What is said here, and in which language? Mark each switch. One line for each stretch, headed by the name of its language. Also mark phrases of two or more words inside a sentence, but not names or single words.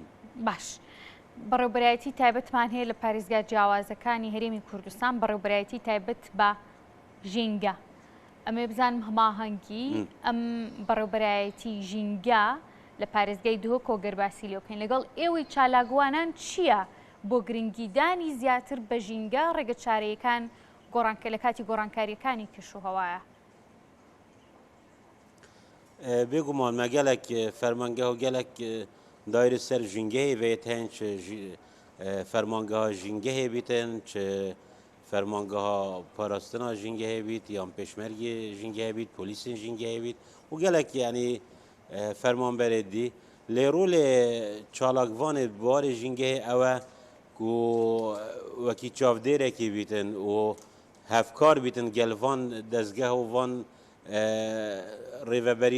Central Kurdish: باش بەڕێوبەرایەتی تایبەتمان هەیە لە پارێزگا جیاوازەکانی هەرێمی کوردستان بەڕێوبەرایەتی تایبەت بە ژینگە ئەمێ بزانم هەماهەنگی ئەم بەڕێوبەرایەتی ژینگە لە پارێزگای دهۆک کۆگەرباسی لێ بکەین لەگەڵ ئێوەی چالاگوانان چییە بۆ گرنگیدانی زیاتر بە ژینگە ڕێگە چارەیەکان لە کاتی گۆڕانکاریەکانی کەشوهەوایە
Kurdish: بێگومان مە gelek fermangeha gelek daire ser jingehê vê tên çi fermangeha jingehê bîtin çi fermangeha parastina jingehê bît yan pêşmergê jingehê bît polîsên jingehê bît û gelek yanî fermanberê dî lê rolê çalakvanê barê jingehê ew e ku wekî çavdêrekî bîtin û hevkar bîtin gel van dezgeh û van rêveberî